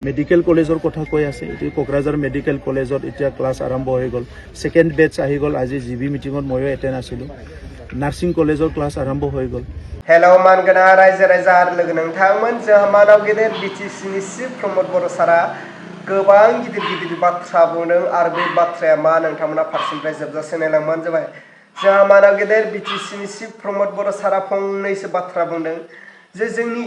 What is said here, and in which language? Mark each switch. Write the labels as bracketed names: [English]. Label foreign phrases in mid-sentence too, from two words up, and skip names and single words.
[English] medical collegeৰ [Assamese] কথা কৈ আছে এটি কোকৰাঝাৰ [English] medical collegeত [Assamese] এতিয়া ক্লাছ আৰম্ভ হৈ গ'ল [English] second batch [Assamese] আহি গ'ল আজি [English] GB meetingত [Assamese] ময়ো এটেন্ড আছিলো [English] nursing collegeৰ [Assamese] ক্লাছ আৰম্ভ হৈ গ'ল [Bodo] हेलौ मानगोना रायजो राजा आरो लोगो नोंथांमोन जोंहा मानाव गेदेर बिटिसिनि चिफ प्रमद बर' सारा गोबां गिदिर गिदिर बाथ्रा बुंदों आरो बे बाथ्राया मा नोंथांमोना फारसेनिफ्राय जोबजासे नायलांबानो जाबाय जोंहा मानाव गेदेर बिटिसिनि चिफ प्रमद बर' सारा फंनैसो बाथ्रा बुंदों जे जोंनि